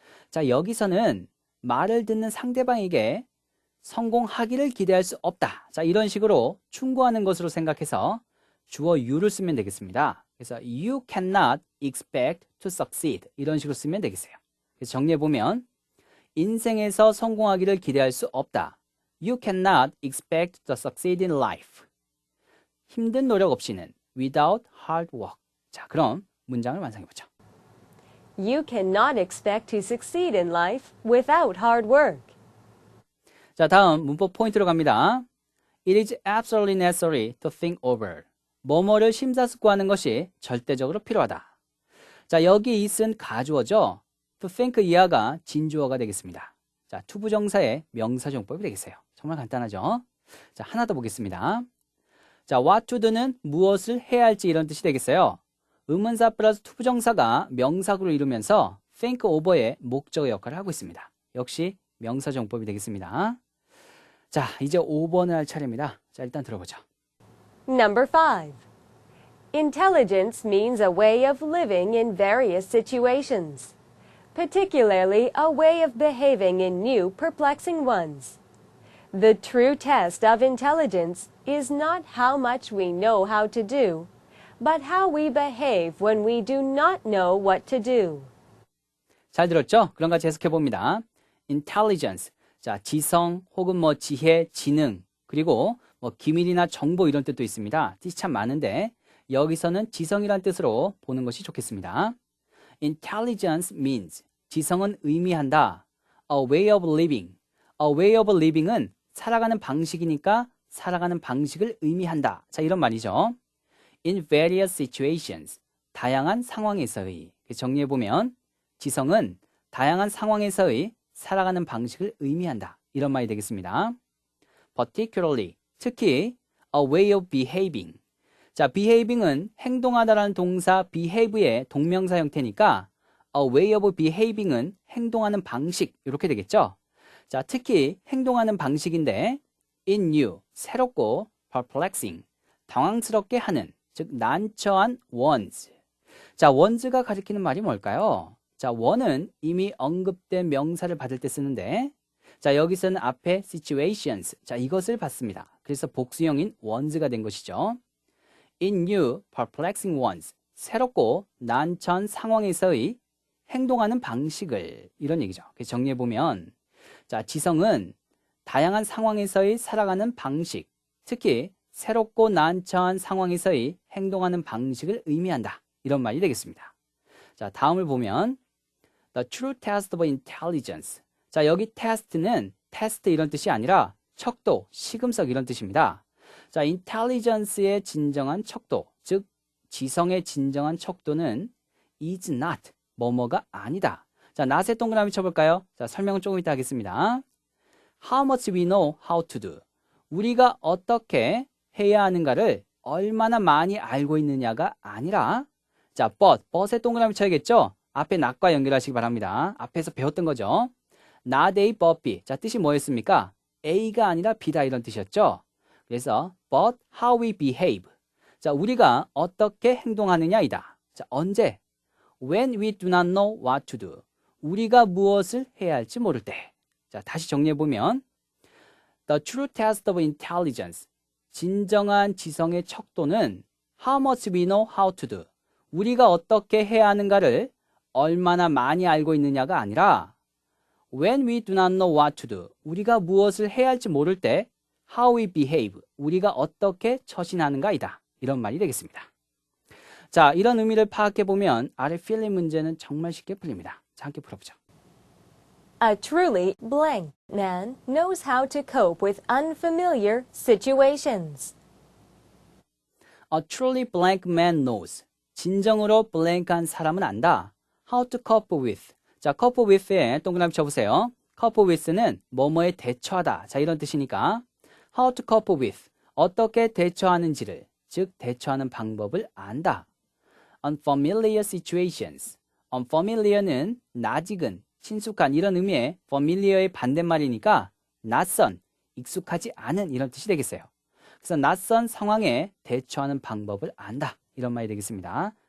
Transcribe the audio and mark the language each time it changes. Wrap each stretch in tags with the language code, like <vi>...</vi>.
<ko>자, 여기서는 말을 듣는 상대방에게 성공하기를 기대할 수 없다. 자, 이런 식으로 충고하는 것으로 생각해서 주어 you를 쓰면 되겠습니다. 그래서</ko> <en>you cannot expect to succeed</en> <ko>이런 식으로 쓰면 되겠어요. 그래서 정리해보면 인생에서 성공하기를 기대할 수 없다.</ko> <en>You cannot expect to succeed in life.</en> <ko>힘든 노력 없이는</ko> <en>without hard work.</en> <ko>자, 그럼 문장을 완성해보죠.</ko> <en>You cannot expect to succeed in life without hard work.</en> <ko>자, 다음 문법 포인트로 갑니다.</ko> <en>It is absolutely necessary to think over.</en> <ko>뭐뭐를 심사숙고하는 것이 절대적으로 필요하다. 자, 여기 it은 가주어죠. to think 이하가 진주어가 되겠습니다. 자, 투부정사의 명사용법이 되겠어요. 정말 간단하죠? 자, 하나 더 보겠습니다. 자, what to do는 무엇을 해야 할지 이런 뜻이 되겠어요. 의문사 플러스 투부정사가 명사구를 이루면서 think over의 목적어 역할을 하고 있습니다. 역시 명사정법이 되겠습니다. 자, 이제 5번을 할 차례입니다. 자, 일단 들어보죠.</ko> <en>Number 5. Intelligence means a way of living in various situations, particularly a way of behaving in new, perplexing ones. The true test of intelligence is not how much we know how to do, but how we behave when we do not know what to do.</en> <ko>잘 들었죠? 그럼 같이 해석해 봅니다. Intelligence, 자, 지성 혹은 뭐 지혜, 지능, 그리고 뭐 기밀이나 정보 이런 뜻도 있습니다. 뜻이 참 많은데 여기서는 지성이란 뜻으로 보는 것이 좋겠습니다.</ko> <en>Intelligence means,</en> <ko>지성은 의미한다.</ko> <en>A way of living.</en> <ko>A way of living은 살아가는 방식이니까 살아가는 방식을 의미한다. 자, 이런 말이죠.</ko> <en>In various situations,</en> <ko>다양한 상황에서의. 정리해보면 지성은 다양한 상황에서의 살아가는 방식을 의미한다. 이런 말이 되겠습니다.</ko> <en>Particularly,</en> <ko>특히</ko> <en>a way of behaving.</en> <ko>자, behaving은 행동하다라는 동사 behave의 동명사 형태니까 a way of behaving은 행동하는 방식 이렇게 되겠죠. 자, 특히 행동하는 방식인데</ko> <en>in new,</en> <ko>새롭고 perplexing, 당황스럽게 하는, 즉 난처한 ones. 자, ones가 가리키는 말이 뭘까요? 자, one은 이미 언급된 명사를 받을 때 쓰는데 자, 여기서는 앞에 situations, 자, 이것을 받습니다. 그래서 복수형인 ones가 된 것이죠.</ko> <en>In new, perplexing ones,</en> <ko>새롭고 난처한 상황에서의 행동하는 방식을, 이런 얘기죠. 그래서 정리해보면 자, 지성은 다양한 상황에서의 살아가는 방식, 특히 새롭고 난처한 상황에서의 행동하는 방식을 의미한다. 이런 말이 되겠습니다. 자, 다음을 보면</ko> <en>The true test of intelligence.</en> <ko>자, 여기 test는 테스트 이런 뜻이 아니라 척도, 시금석 이런 뜻입니다. 자, intelligence의 진정한 척도, 즉 지성의 진정한 척도는 is not, 뭐뭐가 아니다. 자, not에 동그라미 쳐볼까요? 자, 설명은 조금 이따 하겠습니다.</ko> <en>How much we know how to do.</en> <ko>우리가 어떻게 해야 하는가를 얼마나 많이 알고 있느냐가 아니라 자, but에 동그라미 쳐야겠죠? 앞에 not과 연결하시기 바랍니다. 앞에서 배웠던 거죠. not A, but B. 자, 뜻이 뭐였습니까? A가 아니라 B다 이런 뜻이었죠. 그래서</ko> <en>but how we behave.</en> <ko>자, 우리가 어떻게 행동하느냐이다. 자, 언제?</ko> <en>When we do not know what to do.</en> <ko>우리가 무엇을 해야 할지 모를 때. 자, 다시 정리해보면</ko> <en>The true test of intelligence.</en> <ko>진정한 지성의 척도는</ko> <en>How much we know how to do.</en> <ko>우리가 어떻게 해야 하는가를 얼마나 많이 알고 있느냐가 아니라</ko> <en>When we do not know what to do.</en> <ko>우리가 무엇을 해야 할지 모를 때</ko> <en>how we behave,</en> <ko>우리가 어떻게 처신하는가이다. 이런 말이 되겠습니다. 자, 이런 의미를 파악해보면 아래 필링 문제는 정말 쉽게 풀립니다. 자, 함께 풀어보죠.</ko> <en>A truly blank man knows how to cope with unfamiliar situations. A truly blank man knows.</en> <ko>진정으로 blank한 사람은 안다.</ko> <en>How to cope with.</en> <ko>자, cope with에 동그라미 쳐보세요. cope with는 뭐뭐에 대처하다. 자, 이런 뜻이니까</ko> <en>how to cope with.</en> <ko>어떻게 대처하는지를, 즉 대처하는 방법을 안다.</ko> <en>Unfamiliar situations.</en> <ko>Unfamiliar는 낯익은, 친숙한 이런 의미의 familiar의 반대말이니까 낯선, 익숙하지 않은 이런 뜻이 되겠어요. 그래서 낯선 상황에 대처하는 방법을 안다. 이런 말이 되겠습니다.</ko>